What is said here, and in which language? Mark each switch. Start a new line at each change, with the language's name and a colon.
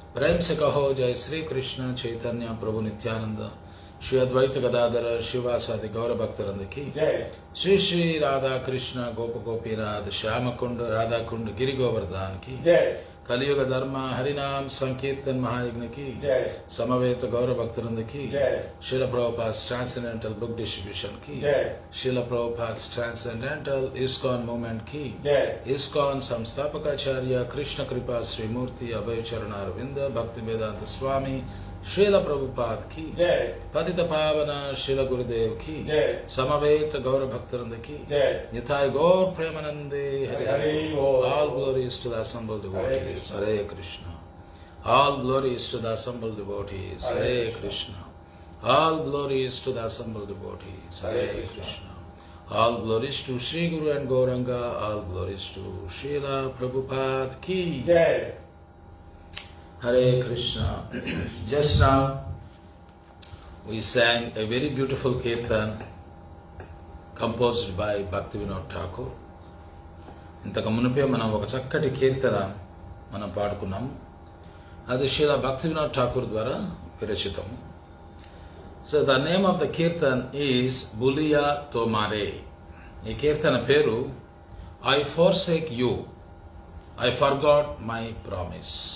Hindi: प्रेम से कहो जय श्री कृष्ण चैतन्य प्रभु नित्यानंद श्री अद्वैत गदाधर शिवासादि गौर भक्तवृंद की जय श्री श्री राधा कृष्ण गोप गोपीनाथ श्याम कुंड राधा कुंड गिरि गोवर्धन की जय కలియుగ ధర్మ హరినామ్ సంకీర్తన్ మహాయజ్ఞ की సమవేత గౌరవ భక్తవృంద की శిల ప్రభుపాద్ ట్రాన్సెండెంటల్ బుక్ డిస్ట్రిబ్యూషన్ की శిల ప్రభుపాద్ ట్రాన్సెండెంటల్ ఇస్కాన్ మూవ్మెంట్ की ఇస్కాన్ సంస్థాపకాచార్య కృష్ణ కృపా శ్రీమూర్తి అభయ చరణారవింద భక్తి వేదాంత స్వామి శ్రీల ప్రభుపాద్ की పతిత పావన శ్రీల గురుదేవ్ की సమవేత గౌరవ భక్తవృంద की Nitai Gaur ప్రేమానందే Hari Hari
English: All glories to the assembled devotees Hare Krishna all glories to the assembled devotees Hare Krishna all glories to the assembled devotees Hare Krishna all glories to Shri guru and Gauranga all glories to Srila Prabhupad की Hare Krishna. Just now we sang a very beautiful kirtan composed by Bhaktivinoda Thakur.
Telugu: ఇంతకు మునిపే మనం ఒక చక్కటి కీర్తన మనం పాడుకున్నాము. అది శ్రీల భక్తివినోద్ ఠాకూర్ ద్వారా విరచితము.
English: So the name of the kirtan is Bhuliya Tomare.
Telugu: ఈ కీర్తన పేరు
English: I forsake you, I forgot my promise.